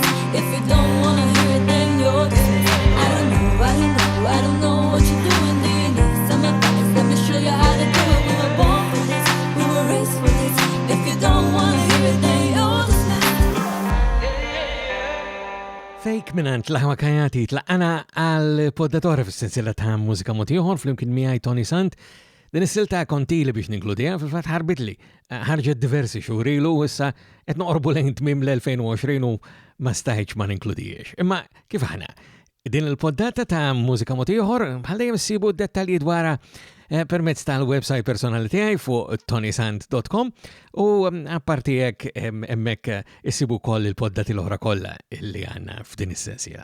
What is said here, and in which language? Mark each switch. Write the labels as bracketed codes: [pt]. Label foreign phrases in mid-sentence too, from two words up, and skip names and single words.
[en] If you don't wanna hear it, then you're dismissed. I don't know what you're doing. Do you need some advice? Let me show you how to do it. We were born for this, we were raised for this. If you don't wanna hear it, then you're dismissed. [mt] Fake minant laħwa Kajati tlaqana għal poddatora fis-sensiela ta' Mużika Mod Ieħor flimkien miegħi Toni Sant. Din is-silta kontili biex ninkludija, fil-fatt ħarbitli ħarġet diversi xhur ilu u issa qed noqorbu lejn tmiem l-2020 u ma stajtx ma ninkludijiex. Imma kif aħna din il-poddata ta' Mużika Mod Ieħor bħal dejjem issibu d-dettalji dwarha permezz tal-website personali tiegħi fuq ToniSant.com u apparti hekk hemmhekk issibu wkoll il-poddati l-oħra kollha li għandna f'din is-sensiela.